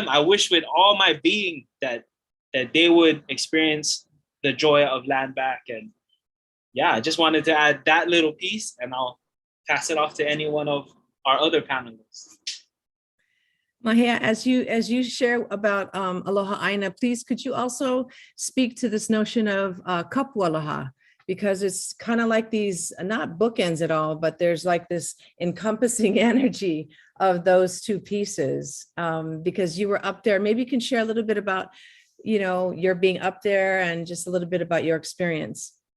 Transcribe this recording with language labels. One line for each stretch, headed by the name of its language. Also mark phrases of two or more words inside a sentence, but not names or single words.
English: I wish with all my being that they would experience the joy of land back. And yeah, I just wanted to add that little piece, and I'll pass it off to any one of our other panelists. Mahea, as you share about
Hawaiian: Aloha ʻāina,
English: please could you also speak to this notion of kapualoha, because it's kind of like these, not bookends at all, but there's like this encompassing energy of those two pieces, because you were up there. Maybe you can share a little bit about, your being up there and just a little bit about your experience.